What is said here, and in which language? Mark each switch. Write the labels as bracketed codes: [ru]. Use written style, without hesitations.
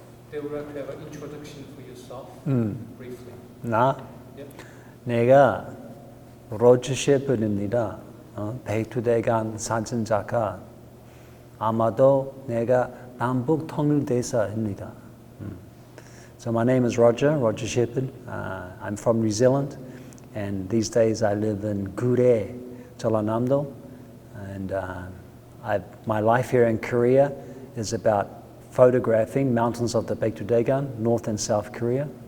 [en] They would like to have an introduction for yourself, briefly. [ko] 나? [en] Yep. [ko] 내가 로저 셰퍼드입니다. 백두대간 사진작가. 아마도 내가 남북 통일대사입니다. [en] So my name is Roger Shepherd. I'm from New Zealand, and these days I live in Gure, Jeollanam-do. And my life here in Korea is about photographing mountains of the Baekdudaegan, North and South Korea.